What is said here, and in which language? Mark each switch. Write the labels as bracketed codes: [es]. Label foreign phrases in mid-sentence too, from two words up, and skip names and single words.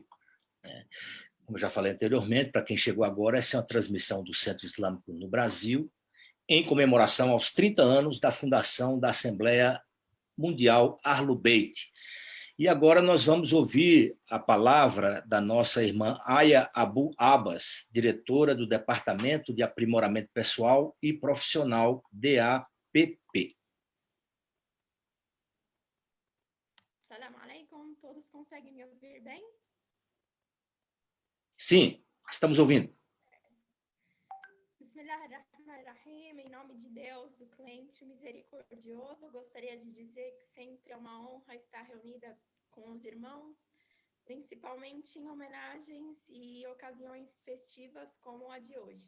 [pt] Como eu já falei anteriormente, para quem chegou agora, essa é uma transmissão do Centro Islâmico no Brasil, em comemoração aos 30 anos da fundação da Assembleia Mundial Ahlul Bayt. E agora nós vamos ouvir a palavra da nossa irmã Aya Abu Abbas, diretora do Departamento de Aprimoramento Pessoal e Profissional DAPP. [ar] السلام عليكم, [pt] todos conseguem me ouvir bem? Sim, estamos ouvindo. [ar] بسم الله الرحمن الرحيم, [pt] em nome de Deus, o clemente misericordioso, gostaria de dizer que sempre é uma honra estar reunida com os irmãos, principalmente em homenagens e ocasiões festivas como a de hoje.